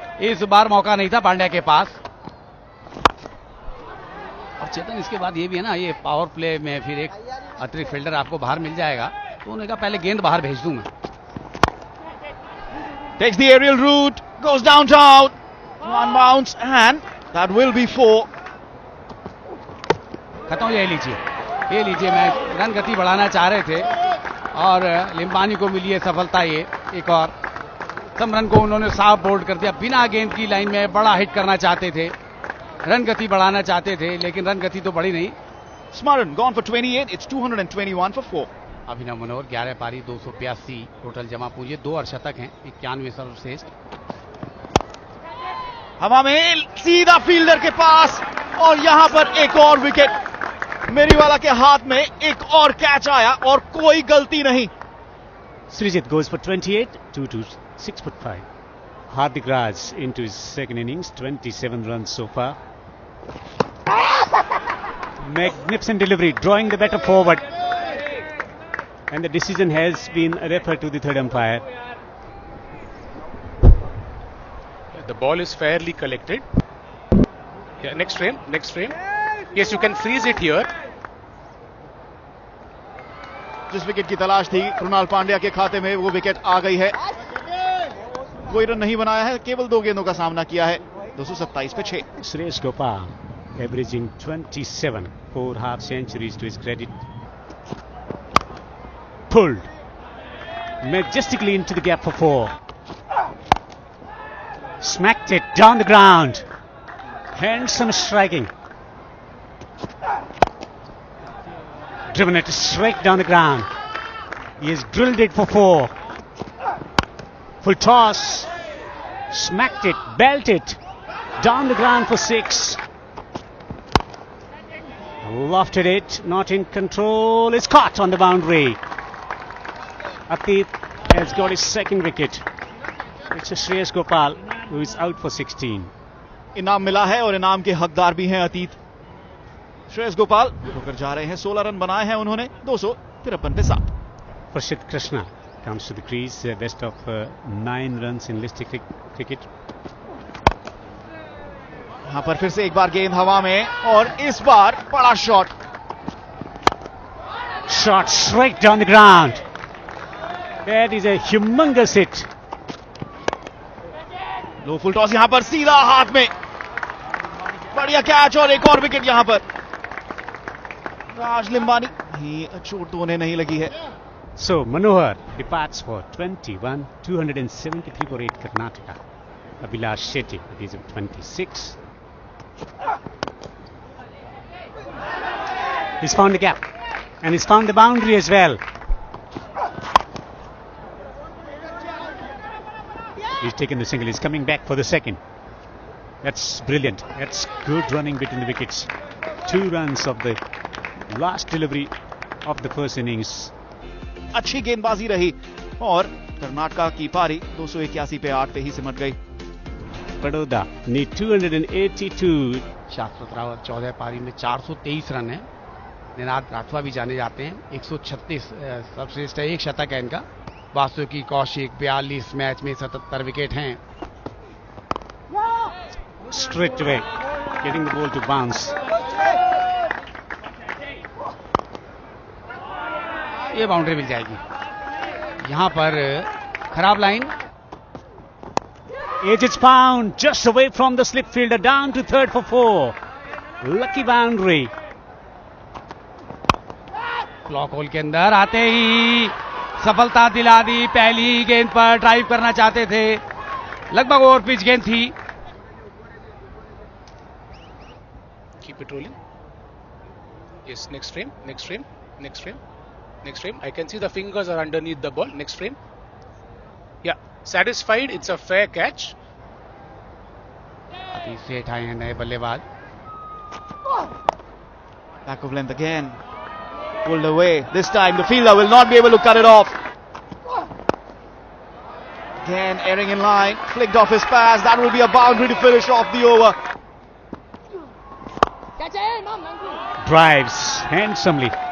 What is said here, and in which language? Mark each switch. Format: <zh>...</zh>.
<hi>इस बार मौका नहीं था पांड्या के पास. और चेतन इसके बाद ये भी है ना, ये पावर प्ले में फिर एक अतिरिक्त फील्डर आपको बाहर मिल जाएगा, तो उन्होंने कहा पहले गेंद बाहर भेज दूं मैं.</hi> <en>Takes the aerial route, goes downtown. One bounce and that will be 4.</en> <hi>खत्म, ये लीजिए, ये लीजिए। मैच रन गति बढ़ाना चाह रहे थे और लिम्बानी को मिली है सफलता। ये एक और समरन को उन्होंने साफ बोल्ड कर दिया। बिना गेंद की लाइन में बड़ा हिट करना चाहते थे, रन गति बढ़ाना चाहते थे, लेकिन रन गति तो बढ़ी नहीं।</hi> <en>Smaran gone for 28. It's 221 for 4.</en> <hi>अभिनव मनोहर 11 पारी 282 टोटल जमा पूंजी, 2 अर्धशतक हैं, 91 सर्वश्रेष्ठ। हवा में सीधा फील्डर के पास और यहां पर एक और विकेट। मेरीवाला के हाथ में एक और कैच आया और कोई गलती नहीं।</hi> <en>Srijit goes for 28, 2 to 6'5". Hardik Raj into his second innings, 27 runs so far. Magnificent delivery, drawing the batter forward. And the decision has been referred to the third umpire. The ball is fairly collected. Yeah, next frame, next frame. Yes, you can freeze it here.</en> <hi>जिस wicket की तलाश थी कृणाल पांड्या के खाते में, वो wicket आ गई है। कोई रन नहीं बनाया है, केवल 2 गेंदों का सामना किया है। 227 पे 6।</hi> <en>Suresh Gopal averaging 27, 4 half centuries to his credit. Pulled majestically into the gap for 4. Smacked it down the ground. Handsome striking. Driven it straight down the ground. He has drilled it for 4. Full toss. Smacked it, belt it down the ground for 6. Lofted it, not in control. It's caught on the boundary. Atit has got his second wicket. It's a Shreyas Gopal who is out for 16.</en> <hi>इनाम मिला है और इनाम के हकदार भी हैं अतीत। श्रेयस गोपाल होकर जा रहे हैं, 16 रन बनाए हैं उन्होंने, 253 पे 7।</hi> <en>Prashit Krishna comes to the crease, best of 9 runs in list cricket.</en> <hi>यहां पर फिर से एक बार गेंद हवा में और इस बार बड़ा shot. Shot straight down the ground. That is a humongous hit. Low full toss, यहां पर सीधा हाथ में, बढ़िया कैच और एक और विकेट यहां पर। राज लिम्बानी ही, चोट तो उन्हें नहीं लगी है।</hi> <en>So Manohar departs for 21, 273 for 8 Karnataka. Abhilash Shetty at the age of 26. He's found the gap and he's found the boundary as well. He's taken the single, he's coming back for the second. That's brilliant. That's good running between the wickets. 2 runs of the last delivery of the first innings.</en> <hi>अच्छी गेंदबाजी रही और कर्नाटका की पारी 281 पे 8 पे ही सिमट गई।</hi> <en>Baroda need 282.</en> <hi>शाश्वत रावत 14 पारी में 423 रन है। निनाद राठवा भी जाने जाते हैं, 136 सर्वश्रेष्ठ है, 1 शतक है इनका। वासुकी कौशिक 42 मैच में 77 विकेट हैं।</hi> <en>Straight away getting the ball to bounce.</en> <hi>ये बाउंड्री मिल जाएगी। यहां पर खराब line.</hi> <en>It's found just away from the slip fielder, down to third for 4. Lucky boundary.</en> <hi>Clock whole के अंदर आते ही सफलता दिला दी। पहली गेंद पर ड्राइव करना चाहते थे, लगभग ओवर पिच गेंद थी।</hi> <en>Keep it rolling. Yes, next frame, next frame, next frame, next frame. I can see the fingers are underneath the ball. Next frame. Yeah, satisfied. It's a fair catch.</en> <hi>अभी सेठ आए हैं नए बल्लेबाज।</hi> <en>Back of length again. Pulled away. This time the fielder will not be able to cut it off. Again erring in line. Flicked off his pass. That will be a boundary to finish off the over. Drives handsomely.</en>